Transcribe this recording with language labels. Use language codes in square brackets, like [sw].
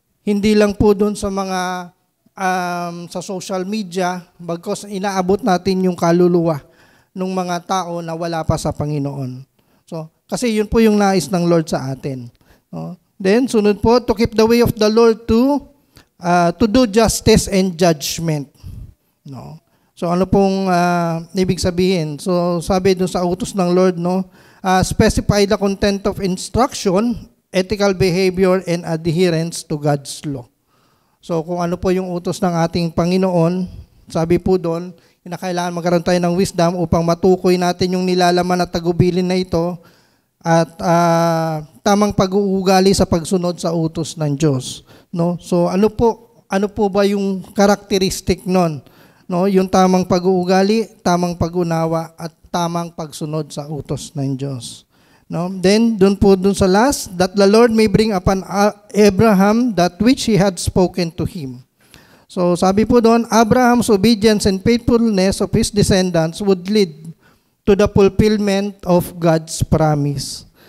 [tl] Hindi lang po doon sa mga sa social media, bagkus inaabot natin yung kaluluwa ng mga tao na wala pa sa Panginoon. So, kasi yun po yung nais ng Lord sa atin. No? [en] Then, sunod po, to keep the way of the Lord to do justice and judgment. [tl] No? So ano pong ibig sabihin? So sabi doon sa utos ng Lord, no, [en] specify the content of instruction, ethical behavior, and adherence to God's law. [tl] So kung ano po yung utos ng ating Panginoon, Sabi po doon, kailangan magkaroon tayo ng wisdom upang matukoy natin yung nilalaman at tagubilin na ito at tamang pag-uugali sa pagsunod sa utos ng Diyos. No? So ano po ba yung characteristic nun? No? Yung tamang pag-uugali, tamang pag-unawa at tamang pagsunod sa utos ng Diyos. No? [en] Then dun sa last, that the Lord may bring upon Abraham that which He had spoken to him. So [tl] sabi po doon, [en] Abraham's obedience and faithfulness of his descendants would lead to the fulfillment of God's promise.